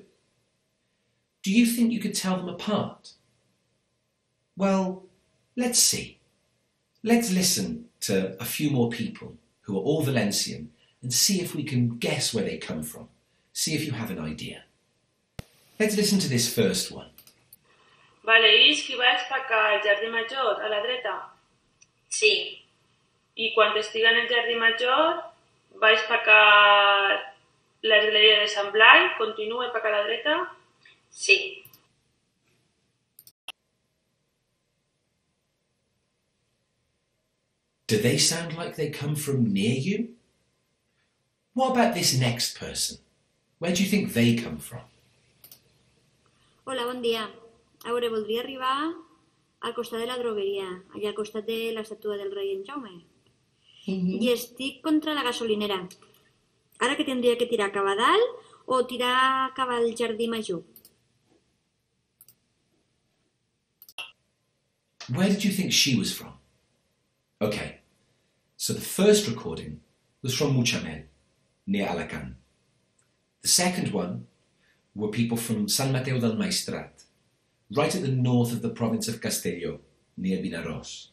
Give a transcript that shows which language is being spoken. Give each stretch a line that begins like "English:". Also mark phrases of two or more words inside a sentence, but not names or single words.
English: Do you think you could tell them apart? Well, let's see. Let's listen to a few more people who are all Valencian and see if we can guess where they come from. See if you have an idea. Let's listen to this first one.
Catalan: Vale, Isqui, vaig pa cá al Jardí Major, a la dreta? Sí, I quan estiga en el Jardí Major, vaig pa cá l'església de Sant Blai, continue pa cá a la dreta? sí.
English: Do they sound like they come from near you? What about this next person? Where do you think they come from?
Catalan: Hola, bon dia. A veure, voldria arribar al costat de la drogueria, allà al costat de l'estàtua del rei en Jaume. I estic contra la gasolinera. Ara que tindria que tirar cap a dalt o tirar cap al Jardí Major?
English: Where did you think she was from? Okay, so the first recording was from Mutxamel, near Alacant. The second one were people from San Mateu del Maestrat, right at the north of the province of Castelló, near Vinaròs.